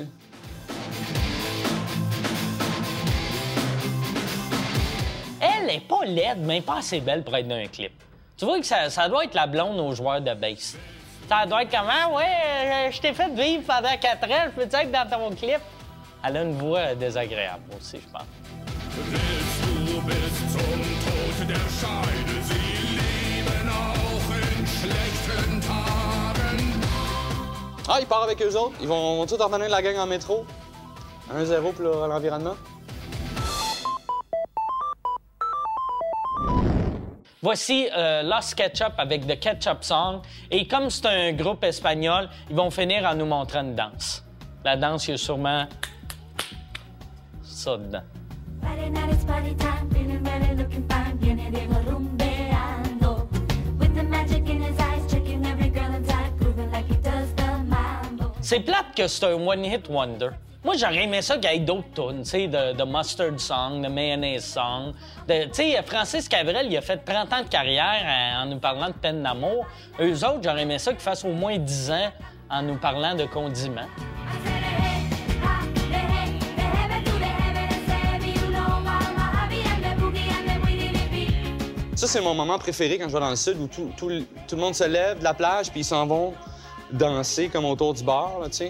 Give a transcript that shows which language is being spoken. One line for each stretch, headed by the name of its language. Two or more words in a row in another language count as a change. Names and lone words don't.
French: Elle est pas laide, mais pas assez belle pour être dans un clip. Tu vois que ça doit être la blonde aux joueurs de base. Ça doit être comme, ah ouais, je t'ai fait vivre pendant 4 ans, je peux te dire que dans ton clip. Elle a une voix désagréable aussi, je pense.
German: Du bis zum Tod der Scheide, sie leben auch in schlechten Tagen.
French: Ah, il part avec eux autres. Ils vont tous revenir de la gang en métro. 1-0 pour l'environnement. Voici Los Ketchup avec The Ketchup Song. Et comme c'est un groupe espagnol, ils vont finir en nous montrant une danse. La danse, il y a sûrement ça dedans.
English: Friday night it's party time, feeling ready, looking fine,
Spanish: viene Diego rumbeando.
English: With the magic in his eyes, checking every girl inside, grooving like he does the mambo.
French: C'est plate que c'est un
English: one-hit wonder.
French: Moi, j'aurais aimé ça qu'il y ait d'autres tunes, tu sais, de Mustard Song, de Mayonnaise Song. Tu sais, Francis Cabrel, il a fait 30 ans de carrière en nous parlant de peine d'amour. Eux autres, j'aurais aimé ça qu'ils fassent au moins 10 ans en nous parlant de condiments. Ça, c'est mon moment préféré quand je vais dans le sud, où tout le monde se lève de la plage puis ils s'en vont danser comme autour du bar, là, tu sais.